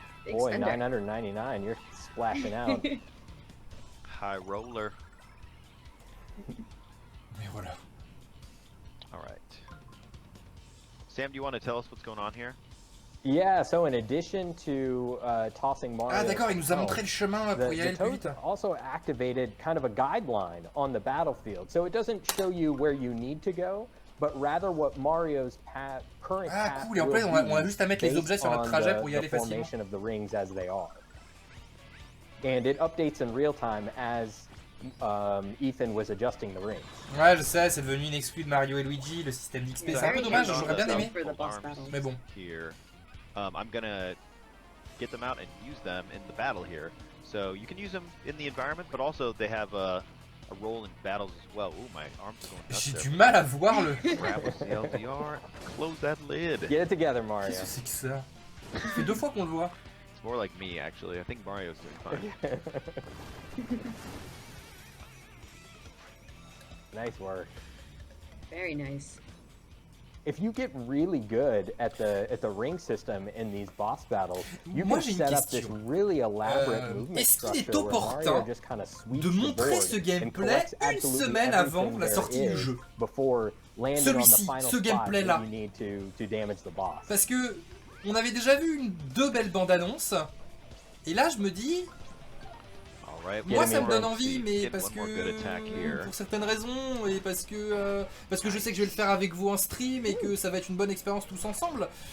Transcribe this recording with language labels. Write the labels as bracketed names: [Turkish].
[English] boy, 999, you're splashing out. High roller. [French] Mais voilà. [English] Alright. Sam, do you want to tell us what's going on here? Yeah, so in addition to tossing Mario... [French] Ah d'accord, il nous a montré le chemin pour y aller plus vite. [English] Also activated kind of a guideline on the battlefield. So it doesn't show you where you need to go, but rather what Mario's current path [French] cool, et en fait on a juste à mettre les objets sur notre trajet pour y aller facilement. [English] Of the rings as they are. And it updates in real time as Ethan was adjusting the rings. [French] Ouais, je sais, c'est devenu une exclue de Mario et Luigi, le système d'XP. C'est un peu dommage, j'aurais bien aimé. Mais bon. [English] I'm gonna get them out and use them in the battle here. So you can use them in the environment, but also they have a role in battles as well. Ooh, my arms are going nuts. [French] J'ai du mal à voir le... [English] Grab with the LDR, close that lid. Get it together, Mario. [French] Qu'est-ce que c'est que ça? Ça fait 2 fois qu'on le voit. [English] It's more like me, actually. I think Mario's doing fine. Nice work. Very nice. If you get really good at the ring system in these boss battles, you can set up this really elaborate movement structure where Mario just kind of sweeps the board and collects absolutely everything there is before landing on the final spot that you need to damage the boss. [French] Parce que on avait déjà vu 2 belles bandes annonces, et là je me dis. Moi ça me donne envie, mais parce que pour certaines raisons et parce que je sais que je vais le faire avec vous en stream et que ça va être une bonne expérience tous ensemble.